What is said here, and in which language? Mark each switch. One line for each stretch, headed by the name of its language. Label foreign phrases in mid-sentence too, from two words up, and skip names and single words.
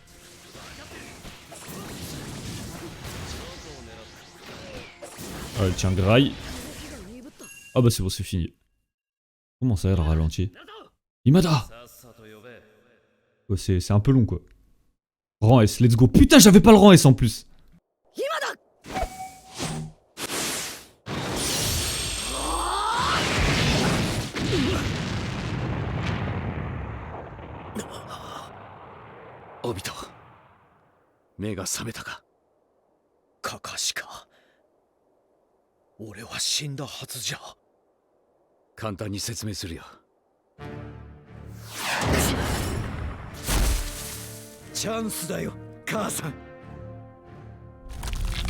French: Allez, tiens, graille. Ah bah c'est bon, c'est fini. Comment ça, elle ralentit? Imada! Ouais, c'est un peu long quoi. Rang S,
English: let's go.
French: Putain, j'avais pas le rang S en plus. Obito,
Japanese: 目が覚めたか。カカシか。俺は死んだはずじゃ。簡単に説明するよ。チャンスだよ、母さん。